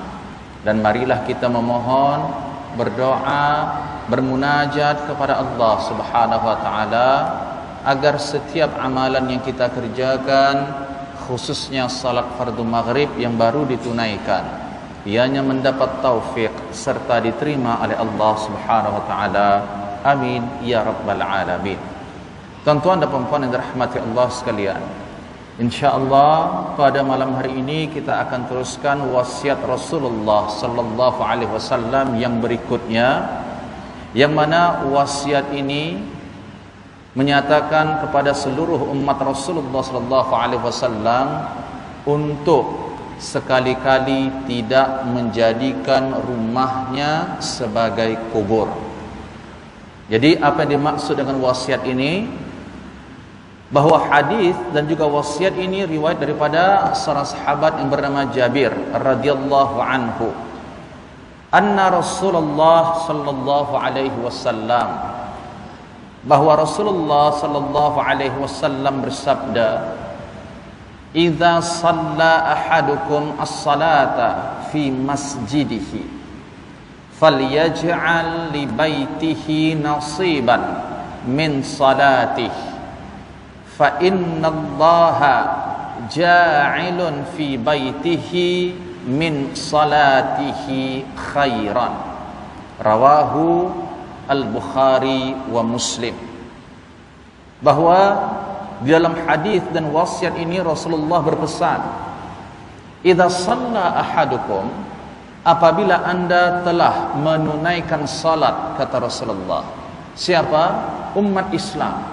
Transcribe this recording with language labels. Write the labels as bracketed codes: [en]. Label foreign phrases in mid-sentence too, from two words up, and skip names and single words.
[ms] Dan marilah kita memohon, berdoa, bermunajat kepada Allah [ar] سبحانه وتعالى [ms] agar setiap amalan yang kita kerjakan, khususnya salat fardu maghrib yang baru ditunaikan, ianya mendapat taufik serta diterima oleh Allah [ar] سبحانه وتعالى. آمين يا رب العالمين. [ms] Tuan-tuan dan puan-puan yang dirahmati Allah sekalian, insyaallah pada malam hari ini kita akan teruskan wasiat Rasulullah [ar] صلى الله عليه وسلم [ms] yang berikutnya, yang mana wasiat ini menyatakan kepada seluruh umat Rasulullah [ar] صلى الله عليه وسلم [ms] untuk sekali-kali tidak menjadikan rumahnya sebagai kubur. Jadi apa yang dimaksud dengan wasiat ini? Bahwa hadis dan juga wasiat ini riwayat daripada seorang sahabat yang bernama Jabir [ar] رضي الله عنه. أن رسول الله صلى الله عليه وسلم, [ms] bahwa Rasulullah [ar] صلى الله عليه وسلم [ms] bersabda, [ar] "إذا صلى أحدكم الصلاة في مسجده فليجعل لبيته نصيبا من صلاته فإن الله جاعل في بيته من صلاته خيرا." رواه البخاري ومسلم. [ms] Bahwa di dalam hadis dan wasiat ini Rasulullah berpesan, [ar] إذا صلى أحدكم, [ms] apabila anda telah menunaikan salat, kata Rasulullah. Siapa? Umat Islam.